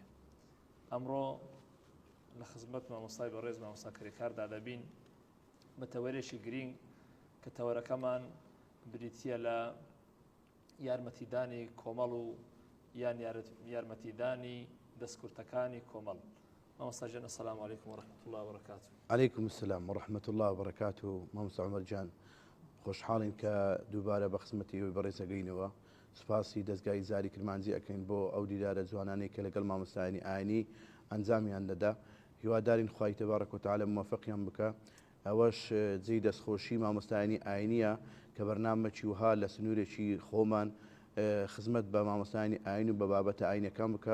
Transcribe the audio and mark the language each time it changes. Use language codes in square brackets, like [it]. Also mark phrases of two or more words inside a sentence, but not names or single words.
[ckb] ئەمڕۆ لە خزمەت مامۆستای بەڕێز مامۆستا کارێکاردا دەبین بە تەوەرێکی گرنگ کە تەوەرەکەمان بریتیە لە یارمەتیدانی کۆمەڵ و یان یارمەتیدانی دەستکورتەکانی کۆمەڵ. مامۆستا جان [ar] السلام علیکم ورحمة الله وبركاته. عليكم السلام ورحمة الله وبركاته. [ckb] مامۆستا عومەر جان خۆشحاڵین کە دووبارە بە خزمەتی ئێوەی بەڕێز ئەگەینەوە. سپاسی دەستگای زاری کرمانجی ئەکەین بۆ ئەو دیدارە جوانانەی کە لەگەڵ مامۆستایانی ئاینی ئەنجامیان دەدا. هیوادارین خوای [ar] تەبارەک و تەعالە [ckb] موفقیان بکە. ئەوەش جێی دەستخۆشی مامۆستایانی ئاینیە کە بەرنامەی وها لە سنوورێکی خۆمان خزمەت بە مامۆستایانی ئاین و بە بابەتە ئاینەکان بکە.